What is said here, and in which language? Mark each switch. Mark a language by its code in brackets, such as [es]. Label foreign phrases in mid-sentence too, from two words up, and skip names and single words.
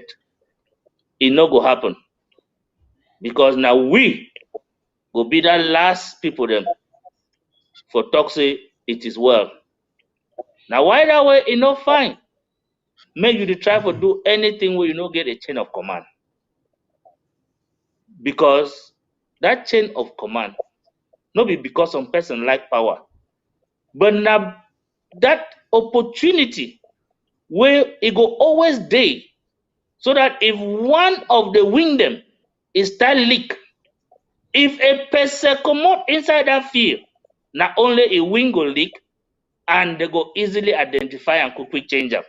[pcm] It no go happen. Because now we go be that last people them for talk say it is well. Now why that way it no fine? Make you dey try for do anything where you no get a chain of command. Because that chain of command, no be because some person like power, but now that opportunity where it go always dey, so that if one of the wing them is start leak, if a person comot inside that field, not only a wing go leak, and they go easily identify and quick change them.